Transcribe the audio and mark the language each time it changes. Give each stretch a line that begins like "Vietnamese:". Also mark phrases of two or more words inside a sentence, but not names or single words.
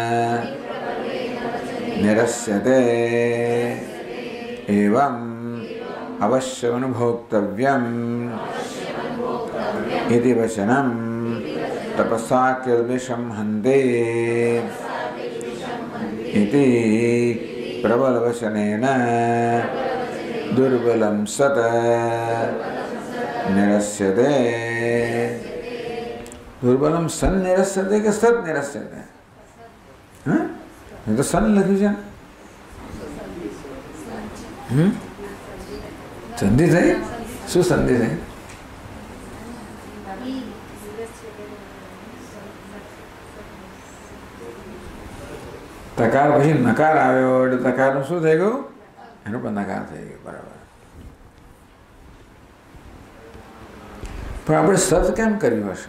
Sanskrit: निरस्यते एवं अवश्यमनुभोक्तव्यम् इति वचनं तपसा किल्बिषं हन्ते इति प्रबलवचनेन दुर्बलं सत् निरस्यते। दुर्बलम सन निरस्यते के सत निरस्यते?
Hindi: हाँ? ये तो सन लगी जा।
Gujarati: संधि થઈ? શું સંધિ થઈ? તકાર પછી નકાર આવ્યો એટલે તકારનું શું થઈ ગયું? એનો પણ નકાર થઈ ગયો. બરાબર. પણ આપણે સત કેમ કર્યું હશે?